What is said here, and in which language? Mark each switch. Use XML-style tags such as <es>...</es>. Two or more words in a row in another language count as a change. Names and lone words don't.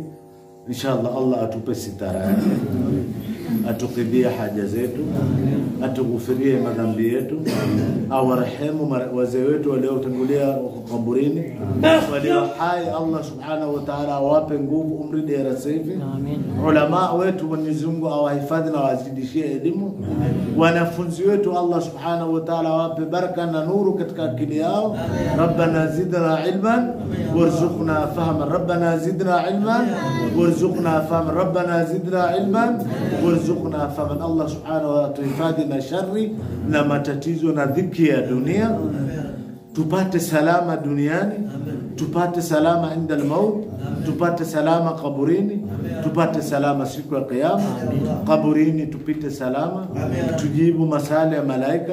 <sw>Inshallah Allah atupe sitara yake, atukidhia haja zetu, atughufirie madhambi yetu, awarehemu wazee wetu waliotangulia kaburini, walio hai Allah</sw> <ar>سبحانه وتعالى</ar> <sw>awape nguvu, umri dera safi. Ulama wetu Mwenyezi Mungu awahifadhi na wazidishie elimu. Wanafunzi wetu Allah</sw> <ar>سبحانه وتعالى</ar> <sw>awape baraka na nuru katika akili yao.</sw> <ar>ربنا زدنا علما وارزقنا فهما ربنا زدنا علما وارزقنا فهما ربنا زدنا علما وارزقنا فهما.</ar> <sw>Allah</sw> <ar>سبحانه وتعالى</ar> <sw>tuhifadhi na shari na matatizo na dhiki ya dunia, tupate salama duniani, tupate salama</sw> <ar>عند الموت,</ar> <sw>tupate salama kaburini, tupate salama siku ya kiyama. Kaburini tupite salama, tujibu masala ya malaika.</sw>